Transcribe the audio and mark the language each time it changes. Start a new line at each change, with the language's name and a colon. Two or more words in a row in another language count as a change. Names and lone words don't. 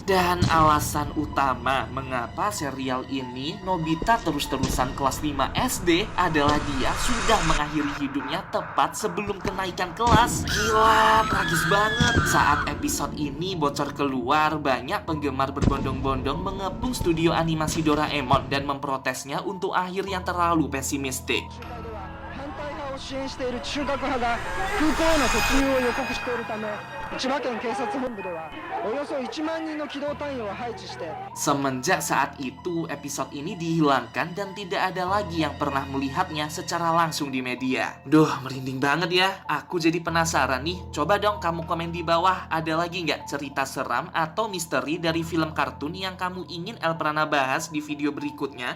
Indonesian: Dan alasan utama mengapa serial ini Nobita terus-terusan kelas 5 SD adalah dia sudah mengakhiri hidupnya tepat sebelum kenaikan kelas. Gila, tragis banget. Saat episode ini bocor keluar, banyak penggemar berbondong-bondong mengepung studio animasi Doraemon dan memprotesnya untuk akhir yang terlalu pesimistik.
Japanese: 支援している中核派が空港への突入を予告しているため、千葉県警察本部ではおよそ1万人の機動隊員を配置して。
Indonesian: Semenjak saat itu, episode ini dihilangkan dan tidak ada lagi yang pernah melihatnya secara langsung di media. Duh, merinding banget ya. Aku jadi penasaran nih. Coba dong kamu komen di bawah, ada lagi nggak cerita seram atau misteri dari film kartun yang kamu ingin Elprana bahas di video berikutnya?